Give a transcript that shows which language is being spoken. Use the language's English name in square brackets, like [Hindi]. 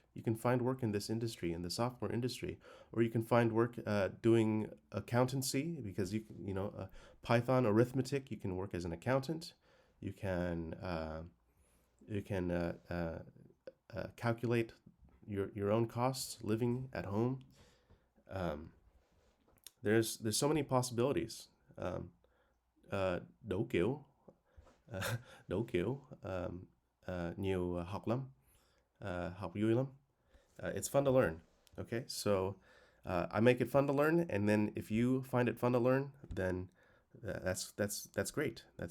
[English] You can find work in this industry, in the software industry, or you can find work doing accountancy, because Python arithmetic. You can work as an accountant. You can You can calculate your own costs living at home. Um, there's so many possibilities. [Vietnamese] Um, Đủ kiểu, đủ kiểu, nhiều học lắm, học vui lắm. [English] It's fun to learn. Okay, so I make it fun to learn, and then if you find it fun to learn, then that's great.